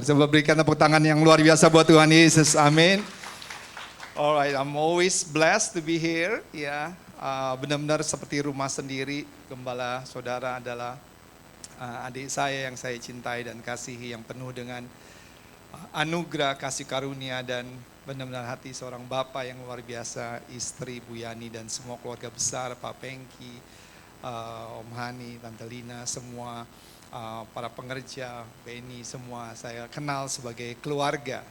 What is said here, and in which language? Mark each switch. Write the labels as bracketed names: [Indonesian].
[Indonesian] Coba berikan tepuk tangan yang luar biasa buat Tuhan Yesus. Amin. [English] Alright, I'm always blessed to be here. [Indonesian] Ya, benar-benar seperti rumah sendiri. Gembala saudara adalah adik saya yang saya cintai dan kasihi, yang penuh dengan anugerah, kasih karunia, dan benar-benar hati seorang bapak yang luar biasa, istri Bu Yani dan semua keluarga besar, Pak Pengki, Om Hani, Tante Lina, semua para pengerja, Benny, semua saya kenal sebagai keluarga.